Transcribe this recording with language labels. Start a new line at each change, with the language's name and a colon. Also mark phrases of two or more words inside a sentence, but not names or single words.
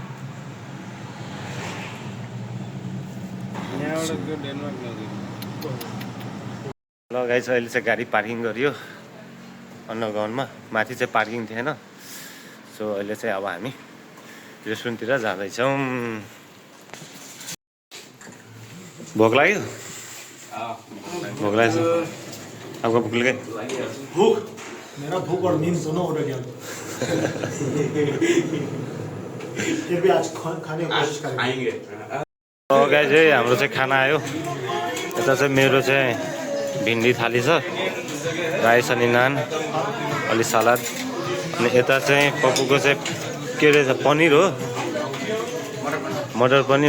Nepali: ल गाइस, अहिले चाहिँ गाडी पार्किङ गरियो अन्डरग्राउन्डमा। माथि चाहिँ पार्किङ थिएन। सो अहिले चाहिँ अब हामी रेस्टुरेन्टतिर जाँदैछौँ। भोक लाग्यो? भोक लाग्छ?
Hindi: आपको भूख लगे? भूख मेरा भूख और नींद दोनों हो गया फिर भी आज खाने की कोशिश करेंगे।
Nepali: गाइस चाहिँ हाम्रो चाहिँ खाना आयो। यता चाहिँ मेरो चाहिँ भिन्डी थाली छ, राइस अनि नान, अलि सलाद। अनि यता चाहिँ पप्पूको चाहिँ के रहेछ, पनिर हो, मटर पनिर।